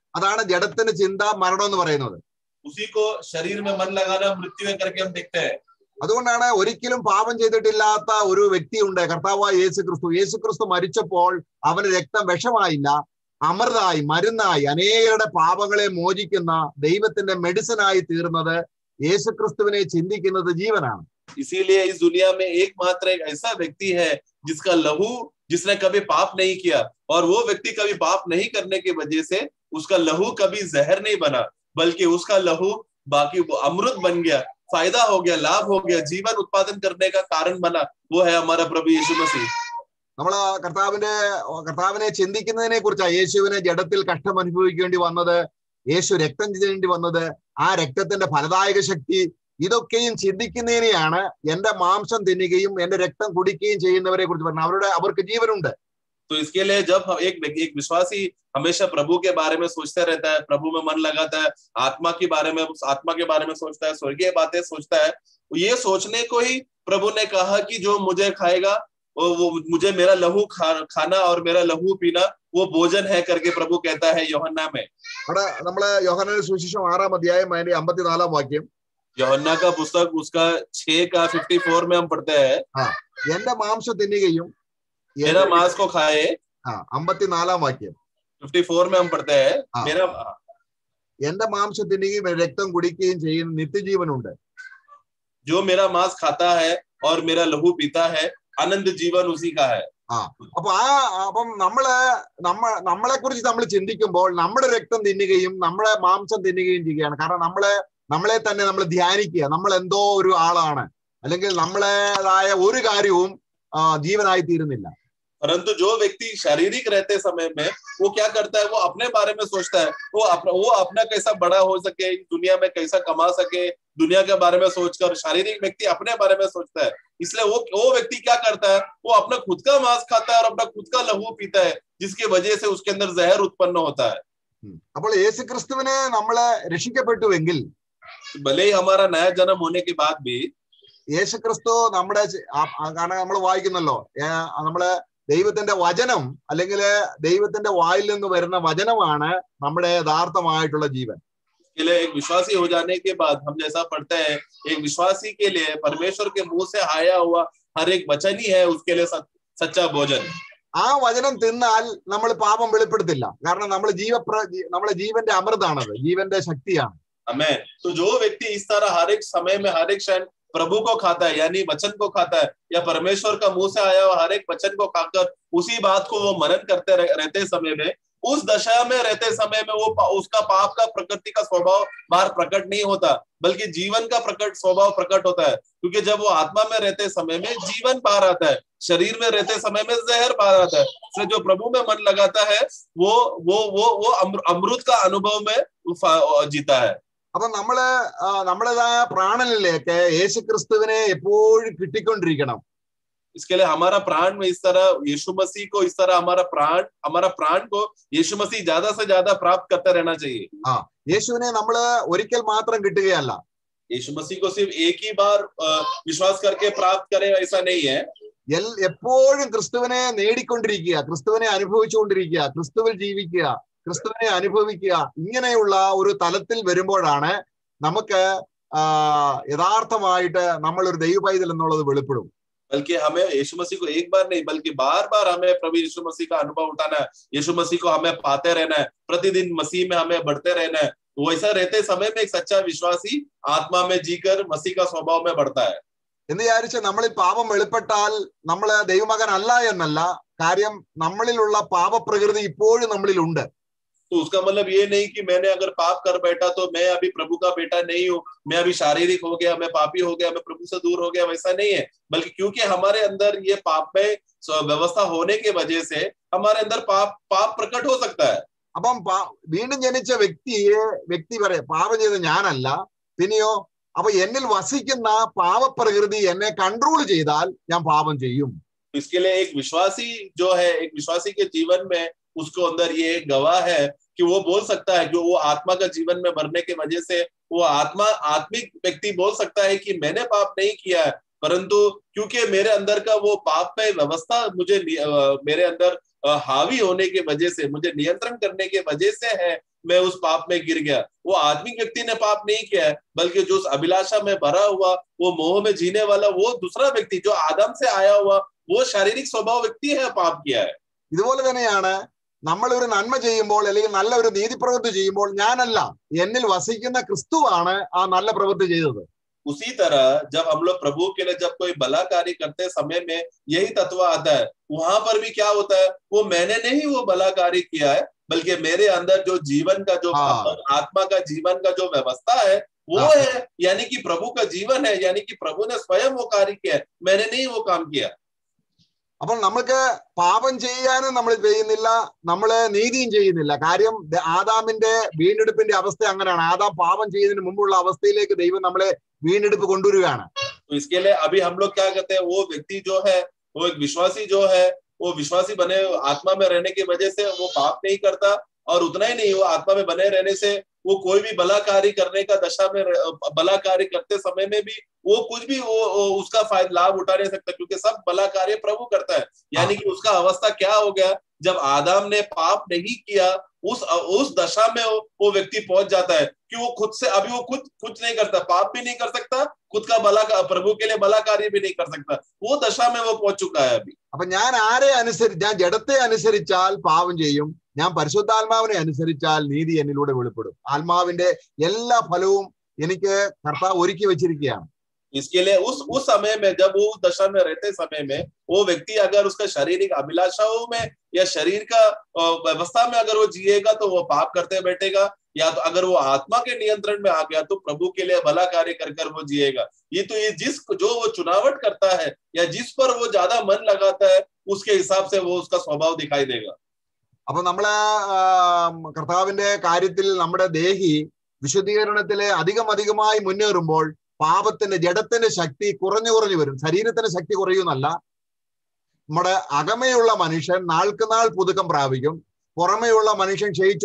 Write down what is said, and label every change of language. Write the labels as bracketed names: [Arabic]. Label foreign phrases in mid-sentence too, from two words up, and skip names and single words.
[Malayalam] അതാണ് ജഡത്തിന്റെ ചിന്ത മരണം എന്ന് പറയുന്നത്. [Hindi] उसी को शरीर में मन लगाना मृत्यु है करके हम देखते हैं। [Malayalam] അതുകൊണ്ടാണ് ഒരിക്കലും പാപം ചെയ്തിട്ടില്ലാത്ത ഒരു വ്യക്തിയുണ്ട്, കർത്താവായ യേശുക്രിസ്തു. യേശുക്രിസ്തു മരിച്ചപ്പോൾ അവന്റെ രക്തം വിഷമായില്ല, അമൃതായി, മരുന്നായി, അനേകരുടെ പാപങ്ങളെ മോചിക്കുന്ന ദൈവത്തിന്റെ മെഡിസിനായി തീർന്നത് യേശുക്രിസ്തുവിനെ ചിന്തിക്കുന്നത് ജീവനാണ്. [Hindi] इसीलिए इस दुनिया में एकमात्र एक ऐसा व्यक्ति है जिसका लहू, जिसने कभी पाप नहीं किया, और वो व्यक्ति कभी पाप नहीं करने की वजह से उसका लहू कभी जहर नहीं बना, बल्कि उसका लहू बाकी अमृत बन गया, फायदा हो गया, लाभ हो गया, जीवन उत्पादन करने का कारण बना। वो है हमारा प्रभु यीशु मसीह। [Malayalam] നമ്മള് കർത്താവിനെ ചിന്തിക്കുന്നതിനെ കുറിച്ചാണ്. യേശുവിനെ ജഡത്തിൽ കഷ്ടം അനുഭവിക്കേണ്ടി വന്നത്, യേശു രക്തം ചിന്തേണ്ടി വന്നത്, ആ രക്തത്തിന്റെ ഫലദായക ശക്തി, ഇതൊക്കെയും ചിന്തിക്കുന്നതിനെയാണ് എന്റെ മാംസം തിന്നുകയും എന്റെ രക്തം കുടിക്കുകയും ചെയ്യുന്നവരെ കുറിച്ച് പറഞ്ഞത്. അവർക്ക് ജീവനുണ്ട്. [Hindi] तो इसके लिए जब एक विश्वासी हमेशा प्रभु के बारे में सोचता रहता है, प्रभु में मन लगाता है, आत्मा के बारे में सोचता है, स्वर्गीय बातें सोचता है, ये सोचने को ही प्रभु ने कहा कि जो मुझे खाएगा वो मुझे मेरा लहू खाना और मेरा लहू पीना वो भोजन है करके प्रभु कहता है यूहन्ना में। [Malayalam] നമ്മള് യോഹന്നാന്റെ സുവിശേഷം 6-ാം അധ്യായം അതിന്റെ 54-ാം വാക്യം, [Hindi] यूहन्ना का पुस्तक उसका 6 का 54 में हम पढ़ते हैं, [Malayalam] എന്റെ മാംസം തിന്നുകയും [Hindi] मेरा मांस को खाए। [Malayalam] 54-ാം വാക്യം [Hindi] 54 में हम पढ़ते हैं, मेरा [Malayalam] എന്റെ മാംസം തിന്നുകയും രക്തം കുടിക്കുകയും ചെയ്യുന്ന നിത്യജീവനുണ്ട്. [Hindi] जो मेरा मांस खाता है और मेरा लहू पीता है, अनंत जीवन उसी का है। [Malayalam] അപ്പം നമ്മളെ കുറിച്ച് നമ്മൾ ചിന്തിക്കുമ്പോൾ നമ്മുടെ രക്തം തിന്നുകയും നമ്മുടെ മാംസം തിന്നുകയും ചെയ്യുകയാണ്. കാരണം നമ്മളെ തന്നെ നമ്മൾ ധ്യാനിക്കുക, നമ്മൾ എന്തോ ഒരു ആളാണ്, അല്ലെങ്കിൽ നമ്മളേതായ ഒരു കാര്യവും ജീവനായി തീരുന്നില്ല. [Hindi] परंतु जो व्यक्ति शारीरिक रहते समय में वो क्या करता है, वो अपने बारे में सोचता है, वो अपना कैसा बड़ा हो सके, दुनिया में कैसा कमा सके, दुनिया के बारे में सोचकर शारीरिक व्यक्ति अपने बारे में सोचता है। इसलिए वो व्यक्ति क्या करता है, वो अपना खुद का मांस खाता है और अपना खुद का लहू पीता है, जिसकी वजह से उसके अंदर जहर उत्पन्न होता है। [Malayalam] അപ്പോൾ യേശുക്രിസ്തുവിനെ നമ്മളെ രക്ഷിക്കപ്പെട്ടുവെങ്കിൽ, [Hindi] भले ही हमारा नया जन्म होने के बाद भी [Malayalam] യേശുക്രിസ്തു നമ്മുടെ, കാരണം നമ്മൾ വായിക്കുന്നല്ലോ, നമ്മള് ദൈവത്തിന്റെ വചനം അല്ലെങ്കിൽ ദൈവത്തിന്റെ വായിൽ നിന്ന് വരുന്ന വചനമാണ് നമ്മുടെ യഥാർത്ഥമായിട്ടുള്ള ജീവൻ. [Hindi] एक विश्वासी हो जाने के बाद हम जैसा पढ़ते हैं, एक विश्वासी के लिए परमेश्वर के मुंह से आया हुआ हर एक वचन ही है उसके लिए सच्चा भोजन। [Malayalam] ആ വചനം തിന്നാൽ നമ്മൾ പാപം വെളിപ്പെടുത്തില്ല. കാരണം നമ്മളെ ജീവന്റെ അമൃതാണത്, ജീവന്റെ ശക്തിയാണ്. [Hindi] हमें तो जो व्यक्ति इस तरह हर एक समय में हर एक क्षण प्रभु को खाता है, यानी वचन को खाता है, या परमेश्वर का मुंह से आया हुआ हर एक वचन को खाकर उसी बात को वो मनन करते रहते समय में, उस दशा में रहते समय में वो उसका पाप का प्रकृति का स्वभाव बाहर प्रकट नहीं होता, बल्कि जीवन का स्वभाव प्रकट होता है। क्योंकि जब वो आत्मा में रहते समय में जीवन बाहर आता है, शरीर में रहते समय में जहर बाहर आता है। इसलिए जो प्रभु में मन लगाता है वो अमृत का अनुभव में जीता है। [Malayalam] അപ്പൊ നമ്മുടേതായ പ്രാണനിലേക്ക് യേശു ക്രിസ്തുവിനെ എപ്പോഴും കിട്ടിക്കൊണ്ടിരിക്കണം. [Hindi] इसके लिए हमारा प्राण में इस तरह यीशु मसीह को, इस तरह हमारा प्राण को यीशु मसीह ज्यादा से ज्यादा प्राप्त करते रहना चाहिए। [Malayalam] യേശുവിനെ നമ്മള് ഒരിക്കൽ മാത്രം കിട്ടുകയല്ല, [Hindi] यीशु मसीह को सिर्फ एक ही बार विश्वास करके प्राप्त करें ऐसा नहीं है। [Malayalam] എപ്പോഴും ക്രിസ്തുവിനെ നേടിക്കൊണ്ടിരിക്കുക, ക്രിസ്തുവിനെ അനുഭവിച്ചുകൊണ്ടിരിക്കുക, ക്രിസ്തുവിൽ ജീവിക്കുക, ക്രിസ്തുവിനെ അനുഭവിക്കുക, ഇങ്ങനെയുള്ള ഒരു തലത്തിൽ വരുമ്പോഴാണ് നമുക്ക് യഥാർത്ഥമായിട്ട് നമ്മൾ ഒരു ദൈവ പൈതൽ എന്നുള്ളത് വെളിപ്പെടും. [Hindi] बल्कि हमें यीशु मसीह को एक बार नहीं बल्कि बार बार हमें प्रभु यीशु मसीह का अनुभव उठाना है। यीशु मसीह को हमें पाते रहना है, प्रतिदिन मसीह में हमें बढ़ते रहना है। वैसा रहते समय में एक सच्चा विश्वासी आत्मा में जीकर मसीह का स्वभाव में बढ़ता है। [Malayalam] എന്ന് വിചാരിച്ച് നമ്മളിൽ പാപം വെളിപ്പെട്ടാൽ നമ്മള് ദൈവമകൻ അല്ല എന്നല്ല. കാര്യം നമ്മളിലുള്ള പാപപ്രകൃതി ഇപ്പോഴും നമ്മളിലുണ്ട്. [Hindi] तो उसका मतलब ये नहीं कि मैंने अगर पाप कर बैठा तो मैं अभी प्रभु का बेटा नहीं हूँ, मैं अभी शारीरिक हो गया, मैं पापी हो गया, मैं प्रभु से दूर हो गया, वैसा नहीं है। बल्कि क्योंकि हमारे अंदर ये पाप में व्यवस्था होने के वजह से हमारे अंदर पाप प्रकट हो सकता है। [Malayalam] അപ്പം വീണ്ടും ജനിച്ച വ്യക്തി പറയാം, പാപം ചെയ്ത ഞാനല്ല, പിന്നെയോ അപ്പൊ എന്നിൽ വസിക്കുന്ന പാപപ്രകൃതി എന്നെ കൺട്രോൾ ചെയ്താൽ ഞാൻ പാപം ചെയ്യും. [Hindi] इसके लिए एक विश्वासी जो है, एक विश्वासी के जीवन में उसको अंदर ये गवाह है कि वो बोल सकता है, जो वो आत्मा का जीवन में मरने के वजह से वो आत्मिक व्यक्ति बोल सकता है कि मैंने पाप नहीं किया है, परंतु क्योंकि मेरे अंदर का वो पाप में व्यवस्था मुझे मेरे अंदर हावी होने के वजह से, मुझे नियंत्रण करने के वजह से है, मैं उस पाप में गिर गया। वो आत्मिक व्यक्ति ने पाप नहीं किया है, बल्कि जो उस अभिलाषा में भरा हुआ, वो मोह में जीने वाला वो दूसरा व्यक्ति जो आदम से आया हुआ वो शारीरिक स्वभाव व्यक्ति है, पाप किया है। [Malayalam] ഇതുപോലെ തന്നെയാണ് നമ്മൾ ഒരു നന്മ ചെയ്യുമ്പോൾ അല്ലെങ്കിൽ നല്ല ഒരു നീതി പ്രവൃത്തി ചെയ്യുമ്പോൾ ഞാനല്ല, എന്നിൽ വസിക്കുന്ന ക്രിസ്തുവാണ് ആ നല്ല പ്രവൃത്തി ചെയ്തത്. [Hindi] उसी तरह जब हम लोग प्रभु के लिए जब कोई भला कार्य करते समय में यही तत्व आता है, वहां पर भी क्या होता है, वो मैंने नहीं वो भला कार्य किया है, बल्कि मेरे अंदर जो जीवन का जो आत्मा का जीवन का जो व्यवस्था है वो है, यानी कि प्रभु का जीवन है, यानी कि प्रभु ने स्वयं वो कार्य किया है, मैंने नहीं वो काम किया। [Malayalam] അപ്പോൾ നമുക്ക് പാപം ചെയ്യാനും നമ്മൾ ചെയ്യുന്നില്ല, നമ്മള് നീതിയും ചെയ്യുന്നില്ല. കാര്യം ആദാമിന്റെ വീണ്ടെടുപ്പിന്റെ അവസ്ഥ അങ്ങനെയാണ്. ആദാം പാപം ചെയ്യുന്നതിന് മുമ്പുള്ള അവസ്ഥയിലേക്ക് ദൈവം നമ്മളെ വീണ്ടെടുപ്പ് കൊണ്ടുവരികയാണ്. [Hindi] इसके लिए अभी हम लोग क्या करते हैं, वो व्यक्ति जो है, वो एक विश्वासी जो है, वो विश्वासी बने आत्मा में रहने की वजह से वो पाप नहीं करता, और उतना ही नहीं, वो आत्मा में बने रहने से वो कोई भी भला कार्य करने का दशा में, भला कार्य करते समय में भी वो कुछ भी वो उसका फायदा लाभ उठा नहीं सकता, क्योंकि सब भला कार्य प्रभु करता है। यानी कि उसका अवस्था क्या हो गया, जब आदम ने पाप नहीं किया उस दशा में वो व्यक्ति पहुंच जाता है कि वो खुद से अभी वो कुछ नहीं करता, पाप भी नहीं कर सकता, खुद का प्रभु के लिए भला कार्य भी नहीं कर सकता, वो दशा में वो पहुंच चुका है अभी। [Malayalam] അപ്പൊ ഞാൻ ജഡത്തെ അനുസരിച്ചാൽ പാപം ചെയ്യും, ഞാൻ പരിശുദ്ധാത്മാവിനെ അനുസരിച്ചാൽ നീതി എന്നിലൂടെ വെളിപ്പെടും. ആത്മാവിന്റെ എല്ലാ ഫലവും എനിക്ക് കർത്താവ് ഒരുക്കി വെച്ചിരിക്കുകയാണ്. [Hindi] इसके लिए उस समय में जब वो उस दशा में रहते समय में वो व्यक्ति अगर उसका शारीरिक अभिलाषाओं में या शरीर का व्यवस्था में अगर वो जिएगा तो वो पाप करते बैठेगा, या तो अगर वो आत्मा के नियंत्रण में आ गया तो प्रभु के लिए भला कार्य कर वो जिएगा। ये जो वो चुनावट करता है या जिस पर वो ज्यादा मन लगाता है उसके हिसाब से वो उसका स्वभाव दिखाई देगा। [Malayalam] അപ്പൊ നമ്മള് കർത്താവിന്റെ കാര്യത്തിൽ നമ്മുടെ ദേഹി വിശുദ്ധീകരണത്തിലെ അധികമായി മുന്നേറുമ്പോൾ പാപത്തിന്റെ ജഡത്തിന്റെ ശക്തി കുറഞ്ഞു വരും. ശരീരത്തിന്റെ ശക്തി കുറയുന്നല്ല, നമ്മുടെ അകമയുള്ള മനുഷ്യൻ നാൾക്ക് നാൾ പുതുക്കം പ്രാപിക്കും, പുറമെയുള്ള മനുഷ്യൻ ക്ഷയിച്ചു.